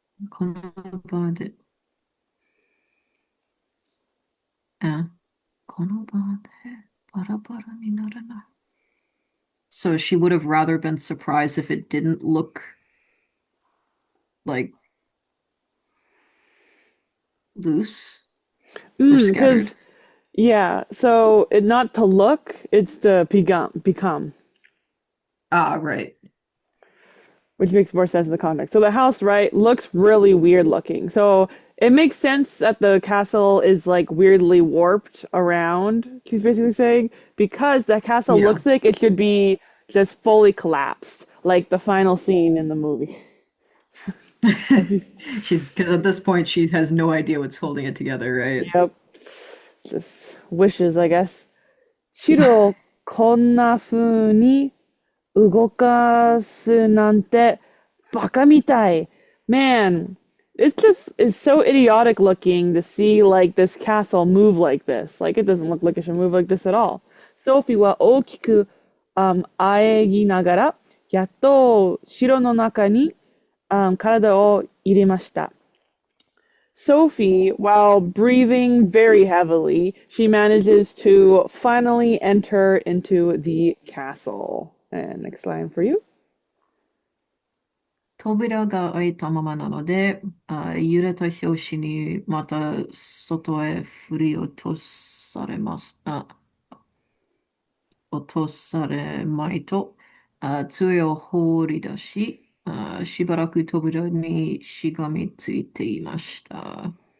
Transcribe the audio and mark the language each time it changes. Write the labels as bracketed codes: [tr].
[ja] この場で、あ、この場でバラバラにならない。 [en] So she would have rather been surprised if it didn't look like loose or scattered. yeah, so it not to look, it's to become. Ah, right. which makes more sense in the context. So the house, right, looks really weird looking. So it makes sense that the castle is like weirdly warped around, she's basically saying, because the castle Yeah. looks like it should be just fully collapsed, like the final scene in the movie. As you, She's because at this point she has no idea what's holding it together, right? yep, just wishes, I guess. [ja] 白をこんな風に動かすなんてバカみたい. [en] Man, it just is so idiotic looking to see like this castle move like this. Like it doesn't look like it should move like this at all. [ja] Sophie は大きく、喘ぎながら、やっと城の中に、体を入れました。 [en] Sophie, while breathing very heavily, she manages to finally enter into the castle. And next line for you. [ja] 扉が開いたままなので、揺れた拍子にまた外へ振り落とされます。落とされまいと、杖を放り出し、しばらく扉にしがみついていました。